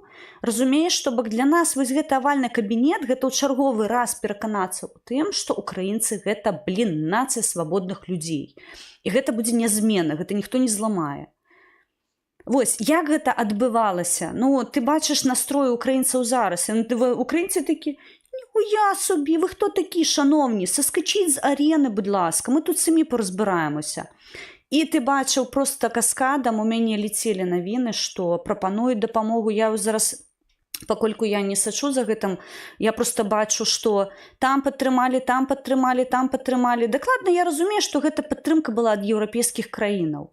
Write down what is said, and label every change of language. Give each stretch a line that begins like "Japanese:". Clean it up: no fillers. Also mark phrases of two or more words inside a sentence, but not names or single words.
Belarusian: Разумееш, што бок для нас вось гэты авальны кабінет, гэта ў чарговы раз пераканацца ў тым, што украінцы гэта, нацыя свабодных людзей. І гэта будзе нязменна, гэта ніхто не зламае. Вось, як гэта адбывалася? Ну, ты бачыш настрой украінцаў зараз, украінцы такі:
Ukrainian: ніхуя собі, вы хто такі, шановні, саскачіть з арены, будь ласка,
Belarusian: мы тут самі паразбіраемся. І ты бачыў проста каскадам, у мяне ляцелі навіны, што прапануюць дапамогу. Я зараз, пакольку я не сачу за гэтым, я проста бачу, што там падтрымалі, там падтрымалі, там падтрымалі. Дакладна я разумею, што гэта падтрымка была ад еўрапейскіх краінаў.